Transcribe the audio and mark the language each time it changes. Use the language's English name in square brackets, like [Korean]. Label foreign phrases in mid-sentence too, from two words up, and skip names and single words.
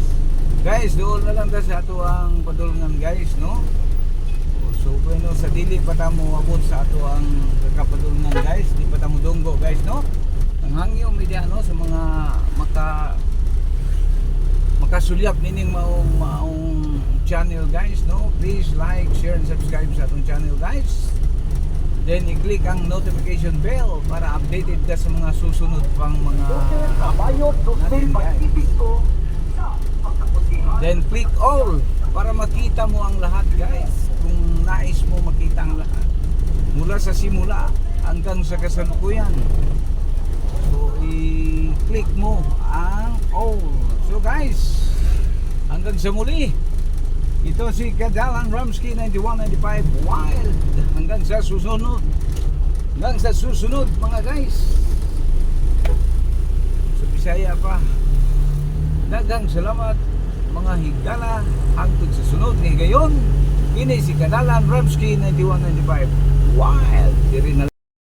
[Cebuano] Guys, doon na lang sa ato ang padulngan guys, no? So bueno, sa dili pa ta mo abot sa ato ang kakapadulngan guys, di pa ta mo dunggo guys, no? Ang hangyo media no sa mga nakasulyap nining maong channel guys, no? [English] Please like, share, and subscribe [Cebuano] sa atong [English] channel guys. [Filipino] Then i-click ang notification bell para updated ka sa mga susunod pang mga natin guys. Then [English] click all [Filipino] para makita mo ang lahat guys. Kung nais mo makita ang lahat mula sa simula hanggang sa kasalukuyan. So i-click mo ang all. So guys, hanggang sa muli. Ito si Kadalan Ramsky 9195 Wild. Hanggang sa susunod. Hanggang sa susunod mga guys. [Cebuano] Sa Bisaya pa. Daghang salamat mga higala hangtod sa sunod ni gayon. Kini si Kadalan Ramsky 9195 Wild. Diri na